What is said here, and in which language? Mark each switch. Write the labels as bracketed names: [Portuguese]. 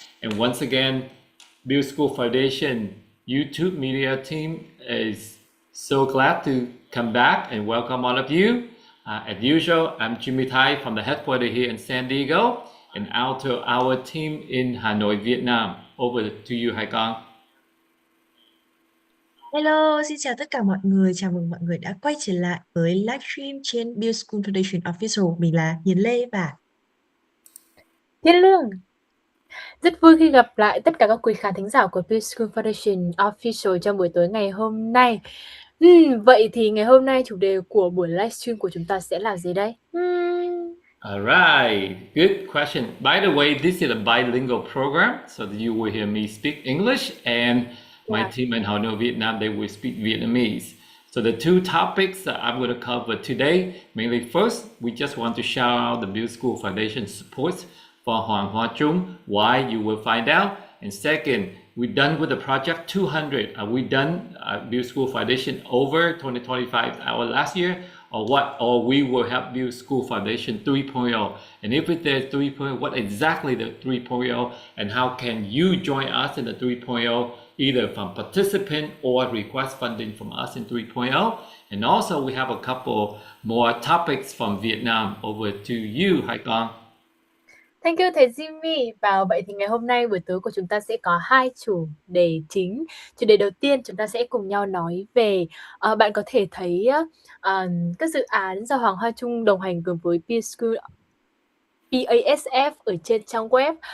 [English] And once again, Build School Foundation YouTube media team is so glad to come back and welcome all of you. As usual, I'm Jimmy Tai from the headquarters here in San Diego and out to our team in Hanoi, Vietnam. Over to you, Hai Kong. [Vietnamese] Hello, xin chào tất cả mọi người. Chào mừng mọi người đã quay trở lại với livestream trên Build School Foundation Official. Mình là Hiền Lê và Thiên Lương. Rất vui khi gặp lại tất cả các quý khán thính giả của Build School Foundation Official trong buổi tối ngày hôm nay. Vậy thì ngày hôm nay chủ đề của buổi livestream của chúng ta sẽ là gì đây? [English] All right, good question. By the way, this is a bilingual program, so that you will hear me speak English and my team in Hanoi, Vietnam, they will speak Vietnamese. So the two topics that I'm going to cover today, mainly first, we just want to shout out the Build School Foundation support for Hoang Hoa Trung, why you will find out. And second, we're done with the project 200. Are we done Build School Foundation over 2025, our last year? Or what? Or we will have Build School Foundation 3.0. And if it is 3.0, what exactly the 3.0 and how can you join us in the 3.0, either from participant or request funding from us in 3.0. And also we have a couple more topics from Vietnam. Over to you, Hai Kong. Thank you thầy Jimmy. [Vietnamese] Và vậy thì ngày hôm nay buổi tối của chúng ta sẽ có hai chủ đề chính. Chủ đề đầu tiên chúng ta sẽ cùng nhau nói về bạn có thể thấy các dự án do Hoang Hoa Trung đồng hành cùng với BaSF ở trên trang web.